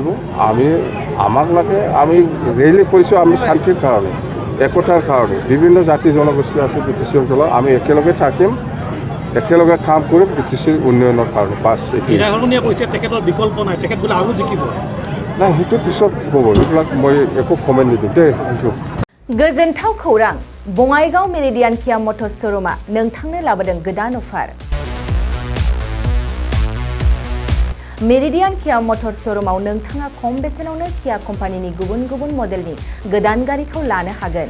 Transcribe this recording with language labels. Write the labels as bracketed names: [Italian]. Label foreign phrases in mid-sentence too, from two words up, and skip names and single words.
[Assamese] আমাক লাগে, আমি ৰেলী কৰিছোঁ আমি শান্তিৰ কাৰণে, একতাৰ কাৰণে। বিভিন্ন জাতি জনগোষ্ঠী আছে বিটিচি অঞ্চলত, আমি একেলগে থাকিম, একেলগে কাম কৰিম বিটিচিৰ উন্নয়নৰ কাৰণে। তেখেতৰ বিকল্প নাই, তেখেত বোলে আৰু জিকিব। নাই, সেইটো পিছত হ'ব, এইবিলাক মই একো কমেণ্ট নিদিম দেই। [Bodo] गोजोनथाव खौरां, बङाइगाव मेरिडियान किया मटर्स श'रुमआ नोंथांनो लाबोदों गोदान अफार। मेरिडियान किया मटर्स श'रुमआव नोंथाङा खम बेसेनावनो किया कम्पानिनि गुबुन गुबुन मडेलनि गोदान गारिखौ लानो हागोन।